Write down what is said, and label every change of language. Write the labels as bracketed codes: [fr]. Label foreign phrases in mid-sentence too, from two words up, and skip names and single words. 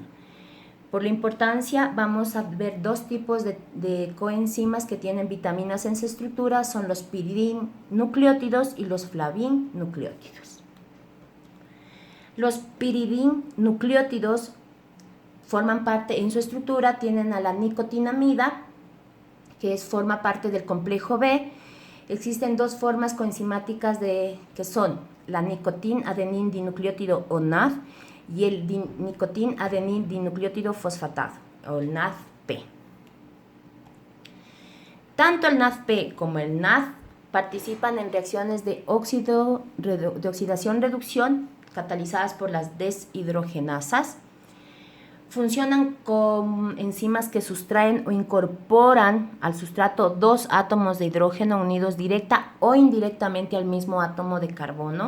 [es] Por la importancia, vamos a ver dos tipos de coenzimas que tienen vitaminas en su estructura, son los piridin nucleótidos y los flavin nucleótidos. Los piridin nucleótidos forman parte en su estructura, tienen a la nicotinamida, que forma parte del complejo B. Existen dos formas coenzimáticas que son la nicotin-adenin dinucleótido o NAD y el nicotin-adenin dinucleótido fosfatado o el NADP. Tanto el NADP como el NAD participan en reacciones de oxidación-reducción catalizadas por las deshidrogenasas. Funcionan con enzimas que sustraen o incorporan al sustrato dos átomos de hidrógeno unidos directa o indirectamente al mismo átomo de carbono.